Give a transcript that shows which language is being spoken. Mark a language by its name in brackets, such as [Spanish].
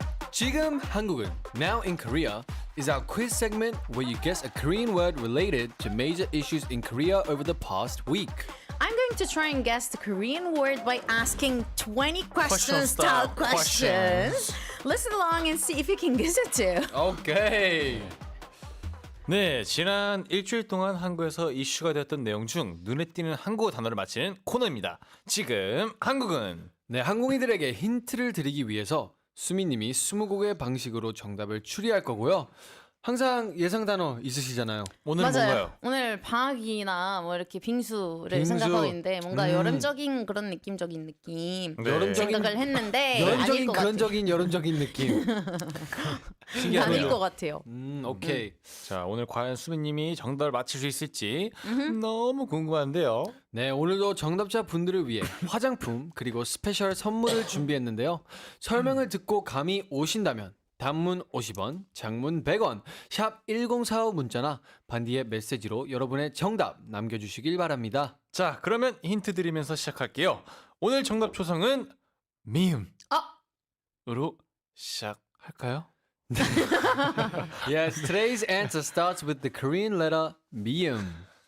[Korean] 지금 한국은 [English] Now in Korea is our quiz segment where you guess a Korean word related to major issues in Korea over the past week. I'm going to try and guess the Korean word by asking 20 question style style questions. Listen along and see if you can guess it too. [Korean] 오케이. 네, 지난 일주일 동안 한국에서 이슈가 되었던 내용 중 눈에 띄는 한국어 단어를 맞히는 코너입니다. 지금 한국은 네, 항공이들에게 힌트를 드리기 위해서 수미님이 20곡의 방식으로 정답을 추리할 거고요. 항상 예상 단어 있으시잖아요. 오늘은 뭔가요? 오늘 방학이나 뭐 이렇게 빙수를 빙수. 생각하고 있는데 뭔가 여름적인 그런 느낌적인 느낌 네. 생각을 했는데 아닐 여름적인 것 같아요. 그런적인 여름적인 느낌. 아닐 것 같아요. 오케이. 자, 오늘 과연 수민님이 정답을 맞힐 수 있을지 너무 궁금한데요. 네, 오늘도 정답자 분들을 위해 화장품 그리고 스페셜 선물을 준비했는데요. 설명을 듣고 감이 오신다면 단문 50원, 장문 100원, 샵 1045 문자나 반디의 메시지로 여러분의 정답 남겨주시길 바랍니다. 자, 그러면 힌트 드리면서 시작할게요. 오늘 정답 초성은 미음으로 시작할까요? [English] Yes, today's answer starts with the Korean letter 미음.